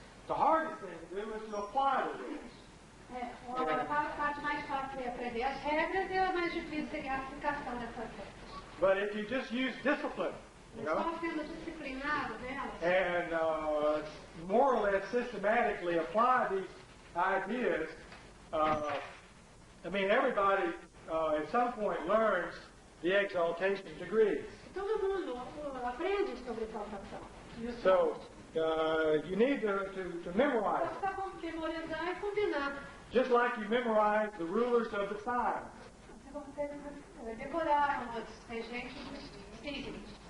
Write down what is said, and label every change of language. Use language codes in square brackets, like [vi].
[en] The hardest thing to do is to apply the rules. [pt] a parte mais fácil é aprender as regras e a mais difícil é a aplicação dessas regras. [en] But if you just use discipline, you know, [pt] Só sendo disciplinado nelas, [en] and more or less systematically apply these ideas, I mean, everybody at some point learns the exaltation degrees. [pt] todo mundo aprende sobre exaltação. [en] So you need to memorize [pt] Você [en] it, [pt] precisa memorizar e combinar. [en] just like you memorize the rulers of the signs. [pt] Você consegue decorar os regentes dos signos.